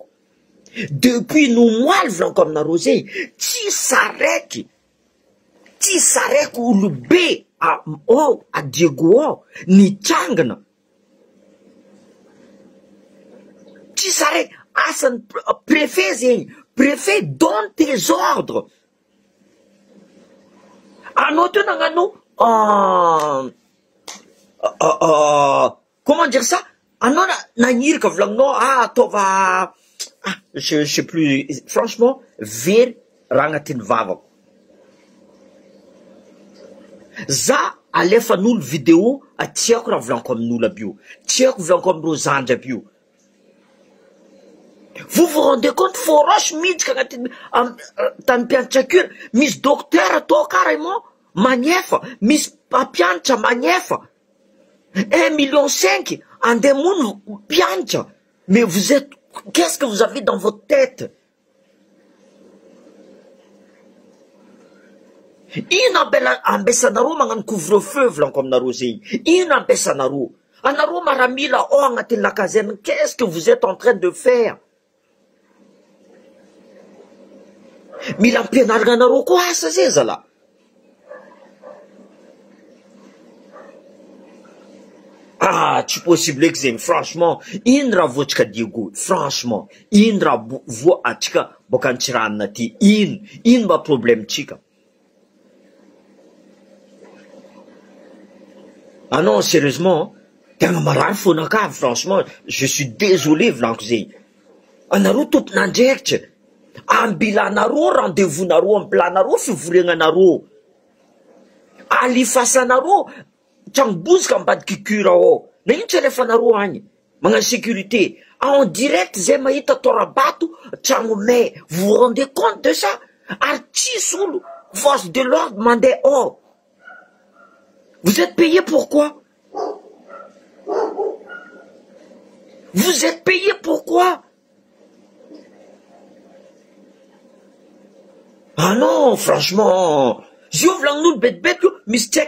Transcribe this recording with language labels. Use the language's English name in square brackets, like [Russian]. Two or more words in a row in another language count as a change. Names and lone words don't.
[Malagasy] Depuis nomoaly volanko aminareo zay, tsy saraiky olo be a Diego ao nitrangana, tsy saraiky. Asan'ny préfet zegny, [French] préfet donne tes ordres. [Malagasy] Anao teo nagnano [French] comment dire ça, [Malagasy] anao nagnirika volagninao ataova [French] je sais plus, [Malagasy] franchement very raha agnatin'ny vavako. Za alefan'olo vidéo tiako raha volanko amin'olo aby io, tiako volanko amin'ireo zandry aby io. [French] Vous vous rendez compte, [Malagasy] foroche midika agnatin'ny tany mpianatra cure, misy docteur atao carrément magnefa, misy mpianatra magnefa 1,5 million andeha mono mpianatra. [French] Mais vous êtes, qu'est-ce que vous avez dans votre tête? [Malagasy] Ino ambesanareo magnano couvre-feu volanko aminareo zegny, ino ambesanareo? Anareo maramila ao agnatin'ny [French] la caserne, qu'est-ce que vous êtes en train de faire? [Malagasy] Mila ampianaragna anareo koa asa zay zala. Tsy possible eky zegny, franchement. Ino raha voatsika Diego, franchement, ino raha voa atsika boka antsiranana ty, ino ma problème tsika? [French] Ah non, [Malagasy] sérieusement, tegna marary fonakavy, [French] franchement, je suis désolé [Malagasy] volanko zegny. Anareo tompon'andraikitra, ambilanareo rendez-vous nareo, ambilanareo fivoriagnanareo, alifasanareo tragnombozika ambadiky cure ao. Na ino tsy alefanareo agny magnano sécurité [French] en direct [Malagasy] zay mahita torabato tragnonay. [French] Vous vous rendez compte de ça? [Malagasy] Ary tsisy olo [French] force de l'ordre [Malagasy] mandeha ao. [French] Vous êtes payé pourquoi? Vous êtes payé pourquoi? Ah non, franchement. J'ouvre l'angle bête, Mr.